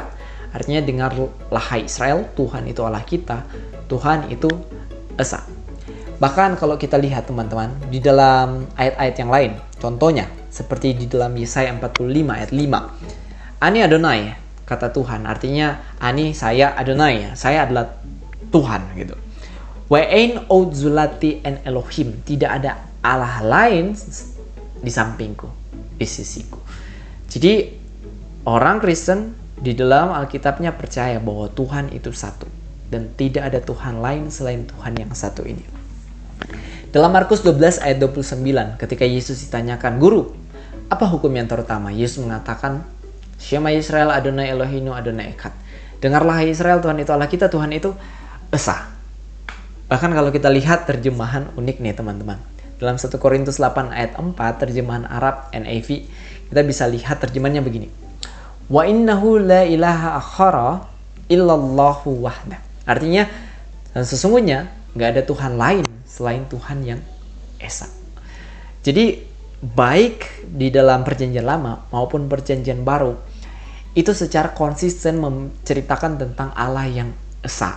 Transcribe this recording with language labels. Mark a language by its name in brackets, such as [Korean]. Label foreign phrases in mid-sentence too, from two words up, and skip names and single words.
[Indonesian] Artinya, dengarlah hai Israel, Tuhan itu Allah kita, Tuhan itu Esa. Bahkan kalau kita lihat teman-teman, di dalam ayat-ayat yang lain, contohnya seperti di dalam Yesaya 45 ayat 5. [Hebrew] אני אדוני, [Indonesian] kata Tuhan, artinya Ani saya Adonai, saya adalah Tuhan gitu. [Hebrew] ואין עוד זולתי אין אלוהים, [Indonesian] tidak ada Allah lain di sampingku, di sisiku. Jadi orang Kristen di dalam Alkitabnya percaya bahwa Tuhan itu satu dan tidak ada Tuhan lain selain Tuhan yang satu ini. Dalam Markus 12 ayat 29, ketika Yesus ditanyakan, Guru, apa hukum yang terutama? Yesus mengatakan, [Hebrew] שמע ישראל אדוני אלוהינו אדוני אחד. [Indonesian] Dengarlah hai Israel, Tuhan itu Allah kita, Tuhan itu Esa. Bahkan kalau kita lihat terjemahan unik nih teman-teman. Dalam 1 Korintus 8 ayat 4, terjemahan Arab NIV, kita bisa lihat terjemahannya begini. [Arabic] وإنه لا إله آخر إلا الله وحده. [Indonesian] Artinya, dan sesungguhnya nggak ada Tuhan lain selain Tuhan yang Esa. Jadi, baik di dalam perjanjian lama maupun perjanjian baru, itu secara konsisten menceritakan tentang Allah yang Esa.